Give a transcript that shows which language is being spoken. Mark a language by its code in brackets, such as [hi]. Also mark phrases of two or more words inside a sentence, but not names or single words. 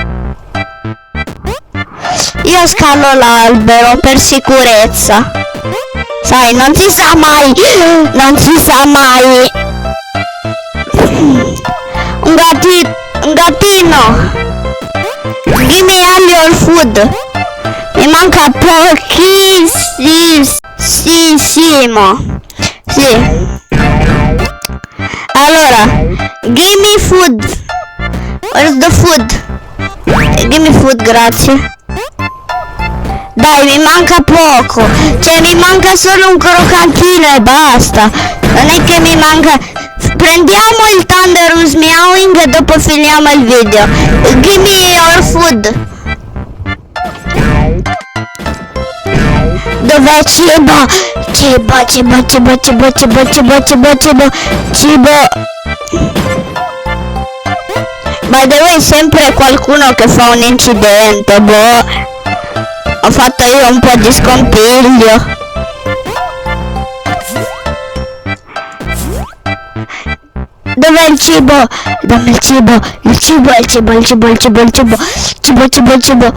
[it] Io scalo l'albero per sicurezza. Sai, non si sa mai. Un gattino. [en] Give me all your food. [it] Mi manca pochissimo. Sì. Allora, [en] give me food. Where's the food? Give me food, [it] grazie. Dai, mi manca poco. Cioè, mi manca solo un croccantino e basta. Non è che mi manca... Prendiamo il Thunderous Meowing e dopo finiamo il video. [en] Give me your food. [it] Dov'è cibo? Cibo. [en] By the way, [it] sempre qualcuno che fa un incidente, boh. Ho fatto io un po' di scompiglio. Dov'è il cibo? Dammi il cibo. Il cibo. Cibo.